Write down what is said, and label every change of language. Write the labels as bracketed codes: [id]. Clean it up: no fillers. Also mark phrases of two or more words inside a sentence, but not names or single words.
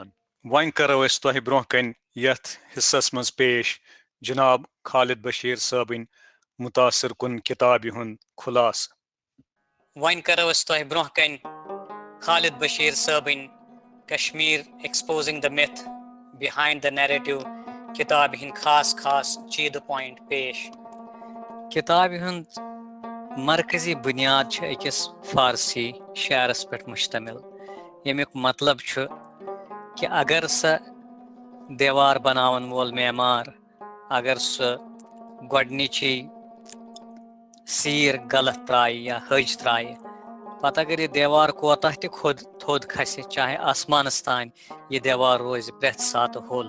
[ks] وۄنۍ کرو أسۍ تۄہہِ برونٛہہ کَنہِ یتھ حصس منٛز پیش جناب خالد بشیر صٲبٕنۍ متاثر کن کتابہِ ہُنٛد خُلاصہٕ. وۄنۍ کرو أسۍ تۄہہِ برونٛہہ کَنہِ خالد بشیر صٲبٕنۍ کشمیر ایکسپوزنگ the myth behind the narrative کتابہِ ہٕنٛدۍ خاص چیٖدٕ پویِنٹ پیش. کتابہِ ہُنٛد مرکزی بنیاد چھِ أکِس فارسی شعرس پٮ۪ٹھ مشتمل ییٚمیُک مطلب چھُ کہ اگر سۄ دیوار بناون وول معمار اگر سُہ گۄڈنِچی سیٖر غلط ترٛایہِ یا حٔج ترٛایہِ پتہٕ اگر یہِ دیوار کوتاہ تہِ تھوٚد کھسہِ چاہے آسمانس تانۍ یہِ دیوار روزِ پرٛٮ۪تھ ساتہٕ ہوٚل.